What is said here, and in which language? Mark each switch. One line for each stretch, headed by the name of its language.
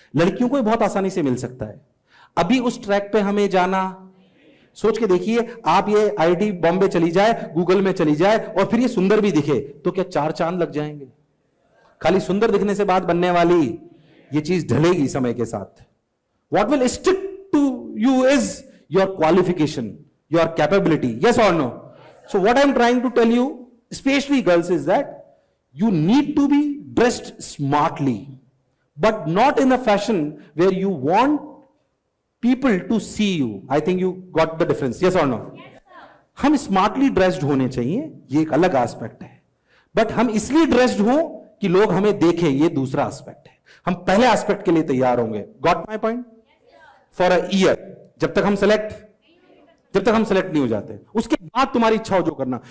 Hindi: लड़कियों को बहुत आसानी से मिल सकता है। अभी उस ट्रैक पे हमें जाना, सोच के देखिए, आप ये आईटी बॉम्बे चली जाए, गूगल में चली जाए, और फिर ये सुंदर भी दिखे, तो क्या 4 चांद लग जाएंगे? खाली सुंदर दिखने से बात बनने वाली, ये चीज ढलेगी समय के साथ।
English: What will stick to you is your qualification, your capability. Yes or no? So what I'm trying to tell you, especially girls, is that you need to be dressed smartly, but not in a fashion where you want people to see you. I think you got the difference. Yes or no? Yes, sir.
Hindi: हम smartly dressed होने चाहिए, ये एक अलग aspect है, but हम इसलिए dressed हो कि लोग हमें देखें, ये दूसरा एस्पेक्ट है। हम पहले एस्पेक्ट के लिए तैयार होंगे।
English: Got my point? For a year,
Hindi: जब तक हम सेलेक्ट नहीं हो जाते, उसके बाद तुम्हारी इच्छा हो जो करना।